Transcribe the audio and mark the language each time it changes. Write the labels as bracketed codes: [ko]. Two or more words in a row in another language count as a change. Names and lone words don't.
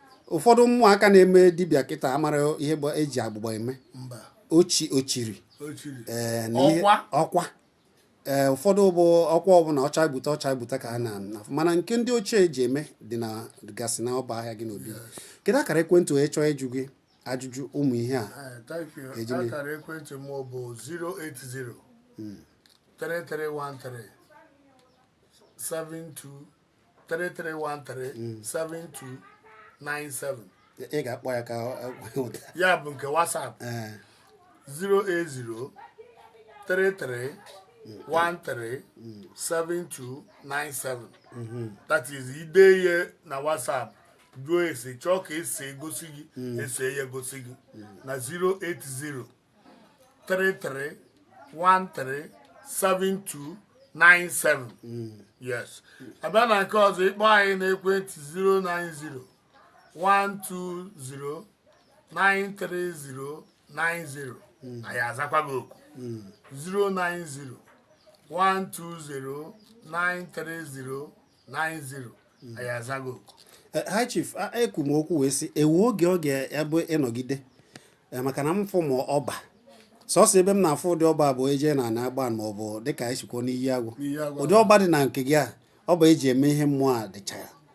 [ig] Ụfọdụ ụmụaka na-eme dibịa kịta amara ihe gba-, eji agbụgba eme. Mba. Ochi-, ochiri. Ochiri. Eh, na ihe Ọkwa. ọkwa. Eh, ụfọdụ bụ ọkwa ọbụla ọcha gbute, ọcha gbute ka a na-afụ. Mana nke ndị ochie eji eme dị na, gasị na ọba ahịa gị n'obi. [en] Yes. [ig] Kedu akara ekwentị onye chọọ ịjụ gị ajụjụ ụmụ ihe a? [en] Eh, thank you. [ig] Eji mee. Akara ekwentị m bụ zero eight zero Mm. three three one three seven two, Mm. three three one three seven two nine seven. Ị ga-akpọ ya ka ọ, ọ, ụda. Ya bụ nke WhatsApp. Eh. Zero eight zero three three one three seven two nine seven. Mm-hmm. [en] That is, [ig] ide ihe na WhatsApp, jụọ ese, chọọ ka ese egosi gị, Mm. ese ya egosi gị. Mm. Na zero eight zero three three one three seven two nine seven. Mm. Yes. Abịa na nke ọzọ, ịkpọ anyị n'ekwentị zero nine zero one two zero nine three zero nine zero. Mm. Anyị azakwa gị oku. Mm. Zero nine zero one two zero nine three zero nine zero. Mm. Anyị azago oku. Eh, High Chief, a, ekwu m okwu wee sị, ewu oge ọ ga-abụ ịnọgide. Eh, maka na m fụ ma ọba. Sọsọ ebe m na-afụ ụdị ọba bụ eje na ana agba ma ọ bụ dịka anyị si kwuo n'iyi agwụ. N'iyi agwụ. Ụdị ọba dị na nke gị a, ọ bụ eji eme ihe mmụọ a dịcha ya.